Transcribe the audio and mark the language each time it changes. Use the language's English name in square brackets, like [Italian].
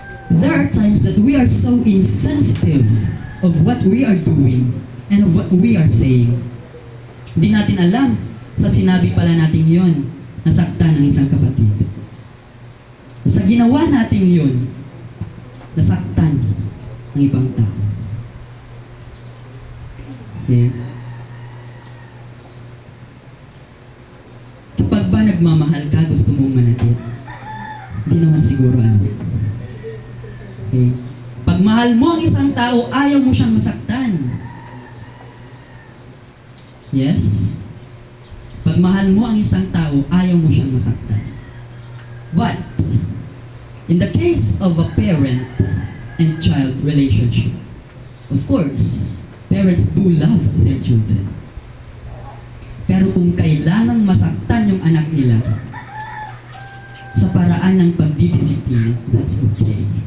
[English] There are times that we are so insensitive of what we are doing and of what we are saying. [Filipino] Hindi natin alam, sa sinabi pala natin yon, nasaktan ang isang kapatid. O sa ginawa natin yon, nasaktan ang ibang tao. [English] Okay? [Filipino] Kapag ba nagmamahal ka, gusto mong manatid? Hindi naman siguro ano. Okay? Pag mahal mo ang isang tao, ayaw mo siyang masaktan. Yes? Pag mahal mo ang isang tao, ayaw mo siyang masaktan. [English] But, in the case of a parent and child relationship, of course, parents do love their children. [Filipino] Pero kung kailangang masaktan yung anak nila sa paraan ng pagdidisiplina, [English] that's okay.